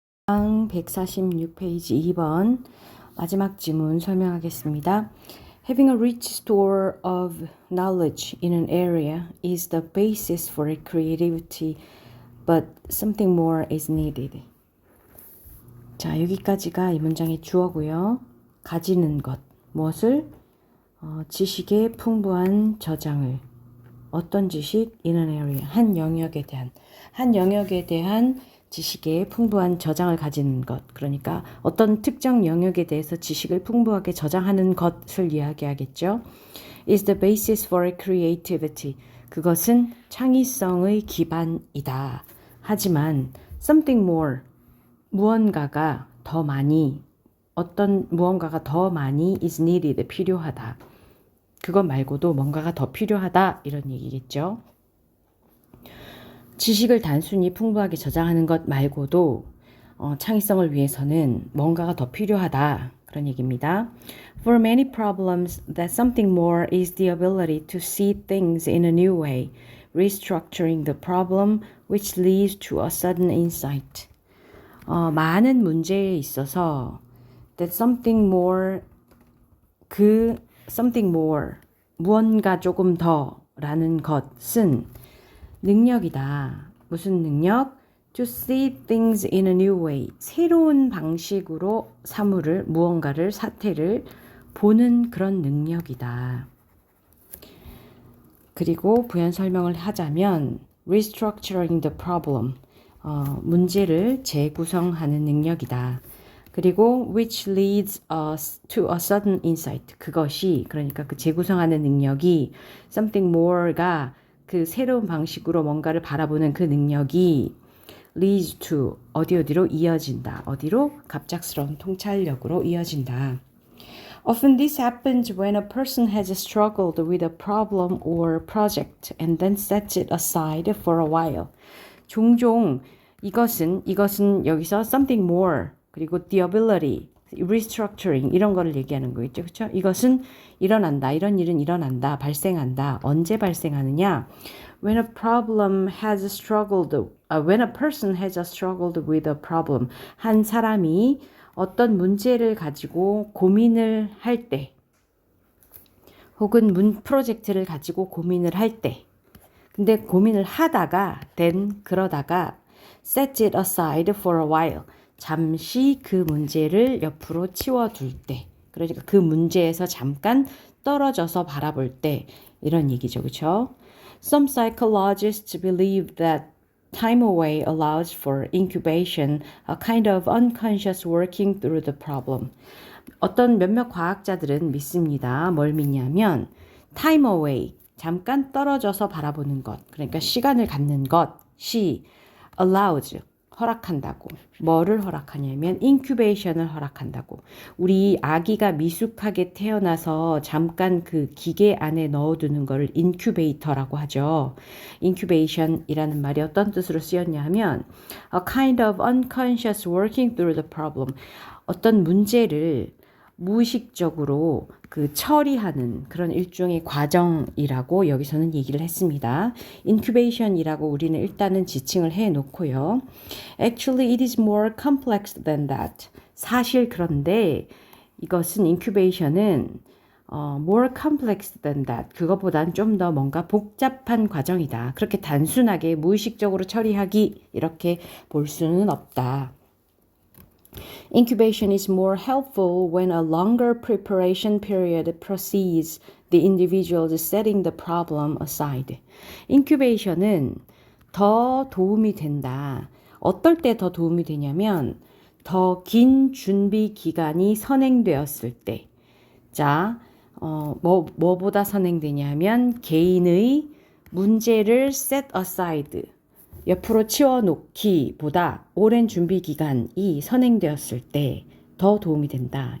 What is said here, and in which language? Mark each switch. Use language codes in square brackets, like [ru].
[ko] 146페이지 2번 마지막 지문 설명하겠습니다. [en] Having a rich store of knowledge in an area is the basis for creativity, but something more is needed. [ko] 자, 여기까지가 이 문장의 주어고요. 가지는 것, 무엇을? 지식의 풍부한 저장을. 어떤 지식? [en] In an area, [ko] 한 영역에 대한 지식의 풍부한 저장을 가지는 것. 그러니까 어떤 특정 영역에 대해서 지식을 풍부하게 저장하는 것을 이야기하겠죠. [en] is the basis for creativity. [ko] 그것은 창의성의 기반이다. 하지만 [en] something more, [ko] 무언가가 더 많이 [en] is needed, [ko] 필요하다. 그것 말고도 뭔가가 더 필요하다, 이런 얘기겠죠. 지식을 단순히 풍부하게 저장하는 것 말고도 창의성을 위해서는 뭔가가 더 필요하다, 그런 얘기입니다. [en] For many problems, that something more is the ability to see things in a new way, restructuring the problem, which leads to a sudden insight. [ko] 많은 문제에 있어서 [en] that something more, something more, [ko] 무언가 조금 더라는 것은 능력이다. 무슨 능력? [en] To see things in a new way. [ko] 새로운 방식으로 사물을, 무언가를, 사태를 보는 그런 능력이다. 그리고 부연 설명을 하자면 [en] restructuring the problem. [ko] 문제를 재구성하는 능력이다. 그리고 [en] which leads us to a sudden insight. [ko] 그것이, 그러니까 그 재구성하는 능력이 [en] something more [ko] 가 그 새로운 방식으로 뭔가를 바라보는 그 능력이 [en] leads to [ko] 어디로 이어진다. 어디로? 갑작스러운 통찰력으로 이어진다. [en] Often this happens when a person has struggled with a problem or project and then sets it aside for a while. [ko] 종종 이것은 여기서 [en] something more [ko] 그리고 [en] the ability, restructuring [ko] 이런 거를 얘기하는 거겠죠. 그렇죠? 이것은 일어난다. 이런 일은 일어난다. 발생한다. 언제 발생하느냐? [en] When a person has struggled with a problem. [ko] 한 사람이 어떤 문제를 가지고 고민을 할 때, 혹은 프로젝트를 가지고 고민을 할 때, 근데 고민을 하다가, 그러다가 [en] set it aside for a while. [ko] 잠시 그 문제를 옆으로 치워둘 때, 그러니까 그 문제에서 잠깐 떨어져서 바라볼 때, 이런 얘기죠. 그렇죠? [en] Some psychologists believe that time away allows for incubation, a kind of unconscious working through the problem. [ko] 어떤 몇몇 과학자들은 믿습니다. 뭘 믿냐면 [en] time away, [ko] 잠깐 떨어져서 바라보는 것, 그러니까 시간을 갖는 것이 [en] allows, [ko] 허락한다고. 뭐를 허락하냐면 incubation을 허락한다고. 우리 아기가 미숙하게 태어나서 잠깐 그 기계 안에 넣어두는 거를 incubator라고 하죠. incubation이라는 말이 어떤 뜻으로 쓰였냐 하면 [en] a kind of unconscious working through the problem. [ko] 어떤 문제를 무의식적으로 그 처리하는 그런 일종의 과정이라고 여기서는 얘기를 했습니다. incubation이라고 우리는 일단은 지칭을 해 놓고요. [en] Actually, it is more complex than that. [ko] 사실 그런데 이것은 [en] incubation은 more complex than that. [ko] 그것보단 좀 더 뭔가 복잡한 과정이다. 그렇게 단순하게 무의식적으로 처리하기 이렇게 볼 수는 없다. [en] Incubation is more helpful when a longer preparation period precedes the individual's setting the problem aside. [ko] Incubation은 더 도움이 된다. 어떨 때 더 도움이 되냐면 더 긴 준비 기간이 선행되었을 때. 자, 뭐보다 선행되냐면 개인의 문제를 [en] set aside, [ko] 옆으로 치워놓기보다 오랜 준비 기간이 선행되었을 때 더 도움이 된다.